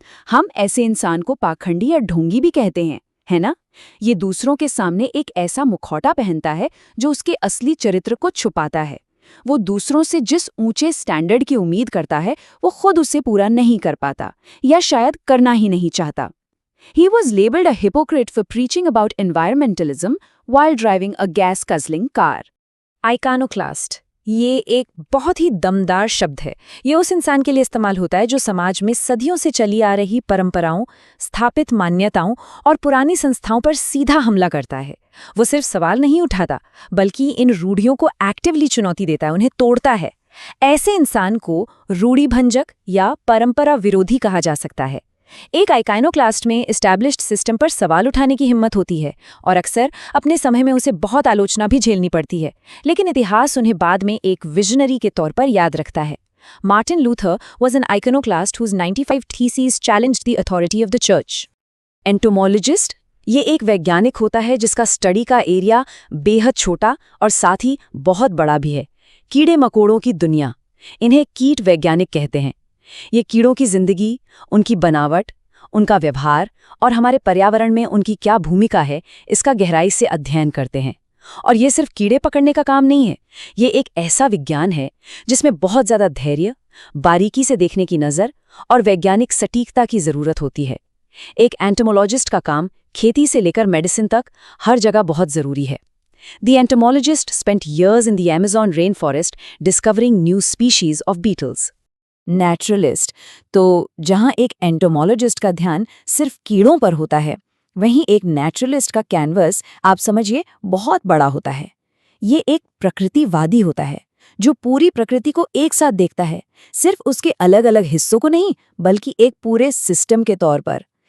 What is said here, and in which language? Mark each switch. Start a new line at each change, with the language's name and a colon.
Hindi: हम ऐसे इंसान को पाखंडी या ढोंगी भी कहते हैं, है ना? ये दूसरों के सामने एक ऐसा मुखौटा पहनता है जो उसके असली चरित्र को छुपाता है। वो दूसरों से जिस ऊंचे स्टैंडर्ड की उम्मीद करता है वो खुद उसे पूरा नहीं कर पाता, या शायद करना ही नहीं चाहता।
English: He was labeled a hypocrite for preaching about environmentalism while driving a gas-guzzling car.
Hindi: Iconoclast, ये एक बहुत ही दमदार शब्द है। ये उस इंसान के लिए इस्तेमाल होता है जो समाज में सदियों से चली आ रही परंपराओं, स्थापित मान्यताओं और पुरानी संस्थाओं पर सीधा हमला करता है। वो सिर्फ सवाल नहीं उठाता, बल्कि इन रूढ़ियों को एक्टिवली चुनौती देता है, उन्हें तोड़ता है। ऐसे इंसान को रूढ़िभंजक या परंपरा विरोधी कहा जा सकता है। एक आइकोनोक्लास्ट में एस्टैब्लिश्ड सिस्टम पर सवाल उठाने की हिम्मत होती है, और अक्सर अपने समय में उसे बहुत आलोचना भी झेलनी पड़ती है, लेकिन इतिहास उन्हें बाद में एक विजनरी के तौर पर याद रखता है।
English: Martin Luther was an iconoclast whose 95 theses challenged the authority of the church.
Hindi: Entomologist, ये एक वैज्ञानिक होता है जिसका स्टडी का एरिया बेहद छोटा और साथ ही बहुत बड़ा भी है। कीड़े मकोड़ों की दुनिया, इन्हें कीट वैज्ञानिक कहते हैं। ये कीड़ों की जिंदगी, उनकी बनावट, उनका व्यवहार और हमारे पर्यावरण में उनकी क्या भूमिका है, इसका गहराई से अध्ययन करते हैं। और ये सिर्फ कीड़े पकड़ने का काम नहीं है, ये एक ऐसा विज्ञान है जिसमें बहुत ज़्यादा धैर्य, बारीकी से देखने की नज़र और वैज्ञानिक सटीकता की ज़रूरत होती है। एक एंटोमोलॉजिस्ट का काम खेती से लेकर मेडिसिन तक हर जगह बहुत ज़रूरी है।
English: The entomologist spent years in the Amazon rainforest discovering new species of beetles.
Hindi: Naturalist, तो जहाँ एक एंटोमोलॉजिस्ट का ध्यान सिर्फ कीड़ों पर होता है, वहीं एक नेचुरलिस्ट का कैनवस, आप समझिए, बहुत बड़ा होता है। ये एक प्रकृतिवादी होता है जो पूरी प्रकृति को एक साथ देखता है, सिर्फ उसके अलग अलग हिस्सों को नहीं, बल्कि एक पूरे सिस्टम के तौर पर।